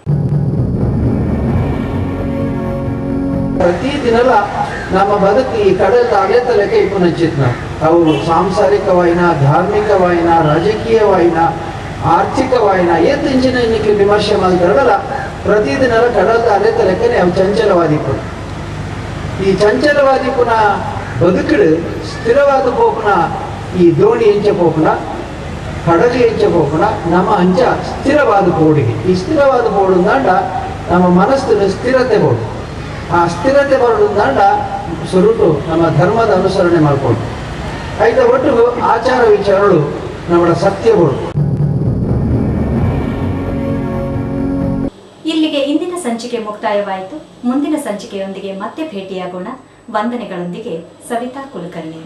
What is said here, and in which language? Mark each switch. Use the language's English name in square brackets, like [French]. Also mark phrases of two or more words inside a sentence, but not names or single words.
[Tulu] ಪ್ರತಿದಿನಲ ನಮ್ಮ ಬದುಕು ಈ ಕಡಲ ಅಲೆತಲೆಗೆ ಇಪ್ಪುನಂಚಿತ್ನ ಅವರು ಸಾಂಸಾರಿಕವಾಯಿನ, ಧಾರ್ಮಿಕವಾಯಿನ, ರಾಜಕೀಯವಾಯಿನ, ಆರ್ಥಿಕವಾಯಿನ ಏತಿಂಚಿನ ಇನ್ನಿಕ್ಕೆ ವಿಮರ್ಶೆ ಮಾಡಿದ್ರಲ್ಲ ಪ್ರತಿದಿನಲ ಕಡಲ ಅಲೆತಲೆಗೆ ಅವು ಚಂಚಲವಾದಿಪ್ಪು. ಈ ಚಂಚಲವಾದಿಪ್ಪುನ ಬದುಕುಡು ಸ್ಥಿರವಾದ ಪೋಪುನ ಈ ದೋಣಿ ಎಂಚ ಪೋಪುನ ಕಡಲು ಎಂಚ ಪೋಪುನ ನಮ್ಮ ಅಂಚ ಸ್ಥಿರವಾದ ಬೋಡಿಗೆ. ಈ ಸ್ಥಿರವಾದ ಬೋಡುಂದಾಂಡ ನಮ್ಮ ಮನಸ್ಸಿನ ಸ್ಥಿರತೆ ಬೋಡು. [Kannada] ಆ ಸ್ಥಿರತೆ ಬರೋದ್ರಿಂದ ಸ್ವರೂಪು ನಮ್ಮ ಧರ್ಮದ ಅನುಸರಣೆ ಮಾಡಿಕೊಂಡು ಐದ ಒಟ್ಟು ಆಚಾರ ವಿಚಾರಗಳು ನಮ್ಮ ಸತ್ಯಗಳು. ಇಲ್ಲಿಗೆ ಇಂದಿನ ಸಂಚಿಕೆ ಮುಕ್ತಾಯವಾಯಿತು. ಮುಂದಿನ ಸಂಚಿಕೆಯೊಂದಿಗೆ ಮತ್ತೆ ಭೇಟಿಯಾಗೋಣ. ವಂದನೆಗಳೊಂದಿಗೆ ಸವಿತಾ ಕುಲಕರ್ಣಿ.